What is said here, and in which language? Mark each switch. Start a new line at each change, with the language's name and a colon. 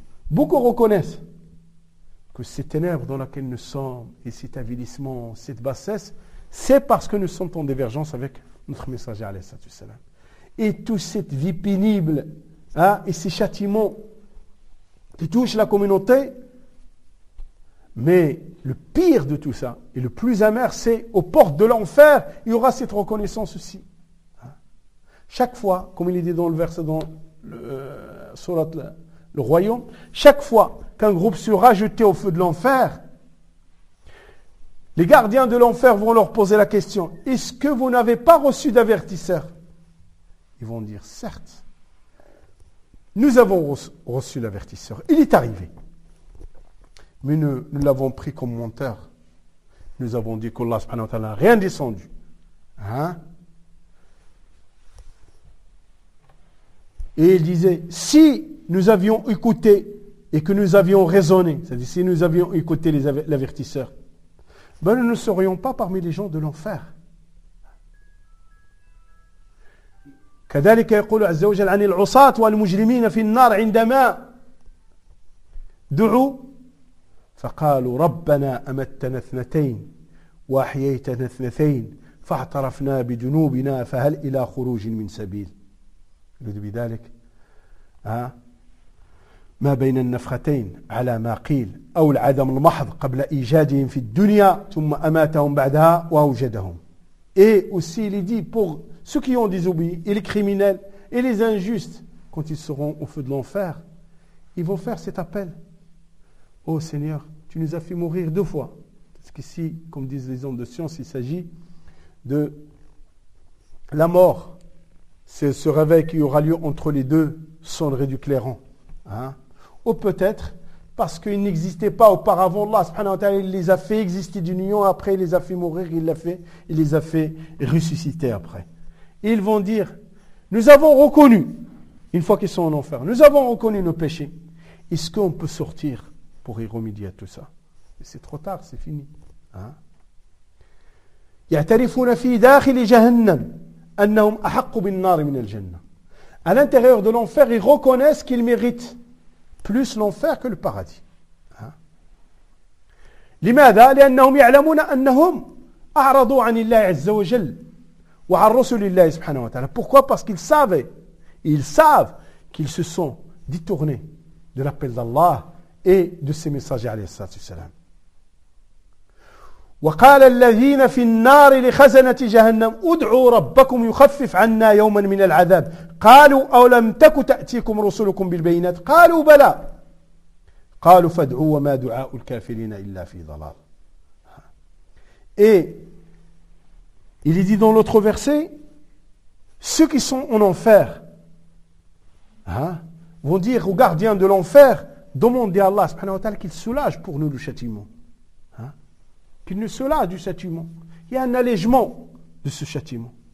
French: beaucoup reconnaissent que ces ténèbres dans lesquelles nous sommes et cet avilissement, cette bassesse, c'est parce que nous sommes en divergence avec notre messager عليه الصلاة والسلام et toute cette vie pénible et ces châtiments qui touchent la communauté. Mais le pire de tout ça, et le plus amer, c'est aux portes de l'enfer, il y aura cette reconnaissance aussi. Chaque fois, comme il est dit dans le verset dans le surat le royaume, chaque fois qu'un groupe sera jeté au feu de l'enfer, les gardiens de l'enfer vont leur poser la question, est-ce que vous n'avez pas reçu d'avertisseur? Ils vont dire, certes, nous avons reçu l'avertisseur, il est arrivé. Mais nous l'avons pris comme menteur. Nous avons dit qu'Allah subhanahu wa ta'ala n'a rien descendu. Hein? Et il disait, si nous avions écouté et que nous avions raisonné, c'est-à-dire si nous avions écouté l'avertisseur, ben nous ne serions pas parmi les gens de l'enfer.
Arabic: كذلك يقول عز وجل عن العصاة والمجرمين في النار عندما دعوا فقالوا ربنا أمتنا اثنتين وأحييتنا اثنتين فاعترفنا بذنوبنا فهل إلى خروج من سبيل يريد بذلك ما بين النفختين على ما قيل أو العدم المحض قبل إيجادهم في الدنيا ثم أماتهم بعدها وأوجدهم
French: et aussi il dit pour ceux qui ont désobéi et les criminels et les injustes quand ils seront au feu de l'enfer ils vont faire cet appel Ô Seigneur, tu nous as fait mourir deux fois. Parce qu'ici, comme disent les hommes de science, il s'agit de la mort. C'est ce réveil qui aura lieu entre les deux cendres du clairon. Hein? Ou peut-être, parce qu'il n'existait pas auparavant. Allah subhanahu wa ta'ala, il les a fait exister d'une union, après il les a fait mourir, il les a fait ressusciter après. Ils vont dire, nous avons reconnu, une fois qu'ils sont en enfer, nous avons reconnu nos péchés. Est-ce qu'on peut sortir pour y remédier à tout ça? C'est trop tard, c'est fini.
Arabic: يَعْتَرِفُونَ فِي دَاخِلِ جَهَنَّمَ أَنَّهُمْ أَحَقُّ بِالنَّارِ مِنَ الْجَنَّةِ.
French: À l'intérieur de l'enfer, ils reconnaissent qu'ils méritent plus l'enfer que le paradis.
Arabic: لِمَاذَا لِأَنَّهُمْ يَعْلَمُونَ أَنَّهُمْ أَعْرَضُوا عَنِ اللَّهِ عَزَّ وَجَلْ وَعَنْ رَسُولِ اللَّهِ سُبْحَانَهُ وَتَعَالَى.
French: Pourquoi? Parce qu'ils savaient, ils savent qu'ils se sont détournés de l'appel d'Allah et de ses messagers عليه الصلاة والسلام.
Arabic: وقال الذين في النار لخزنة جهنم ادعوا ربكم يخفف عنا يوما من العذاب قالوا أو لم تك تأتيكم رسلكم بالبينات قالوا بلى قالوا فادعوا وما دعاء الكافرين إلا في ضلال.
French: Et il est dit dans l'autre verset, ceux qui sont en enfer vont dire aux gardiens de l'enfer, demandez à Allah subhanahu wa ta'ala qu'il soulage pour nous le châtiment. Qu'il ne se lasse du châtiment. Il y a un allègement de ce châtiment.